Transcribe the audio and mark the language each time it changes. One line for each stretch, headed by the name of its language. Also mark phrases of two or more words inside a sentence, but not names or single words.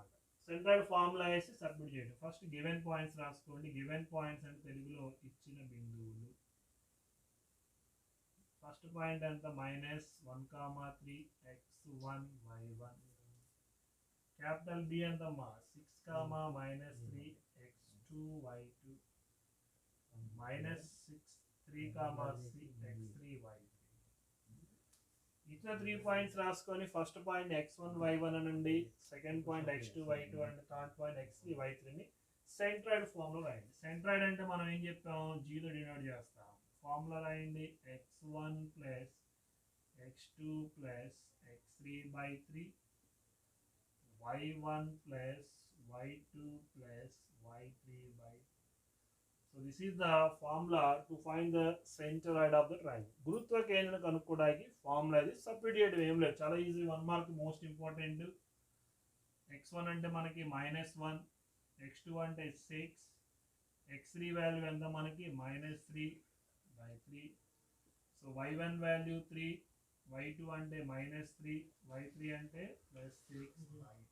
English: centroid formula
Telugu: వేసి సబ్మిట్ చేయండి.
English: first given points
Telugu: రాసుకోండి.
English: given points
Telugu: అంటే తెలుగులో ఇచ్చిన బిందువులు.
English: first point
Telugu: ఎంత -1, 3, x1, y1.
English: capital B
Telugu: ఎంతమ్మా 6, -3, x2, y2, -6, 3, C, x3, y3. ఇట్లా
English: 3 points
Telugu: రాసుకొని
English: first point
Telugu: x1, y1 అనండి,
English: second point
Telugu: x2, y2 అండి,
English: third point
Telugu: x3, y3ని
English: centroid formula
Telugu: రాయండి. సెంట్రాయిడ్ అంటే మనం ఏం చెప్పాం, జీలో డినోట్ చేస్తాం. ఫార్ములా రాయండి, x1 + x2 + x3/3, y1 + y2 + y3/3.
English: So this is the formula to find the centroid of the triangle.
Telugu: గురుత్వ కేంద్రం కనుక్కోవడానికి ఫార్ములా ఇది. సబ్స్టిట్యూట్ చేయడం ఏం లేదు, చాలా ఈజీ.
English: 1 mark most important.
Telugu: x1 అంటే మనకి -1, x2 అంటే 6, x3 వాల్యూ ఎంత మనకి -3/3. సో y1 వాల్యూ 3, y2 అంటే -3, y3 అంటే +6/3.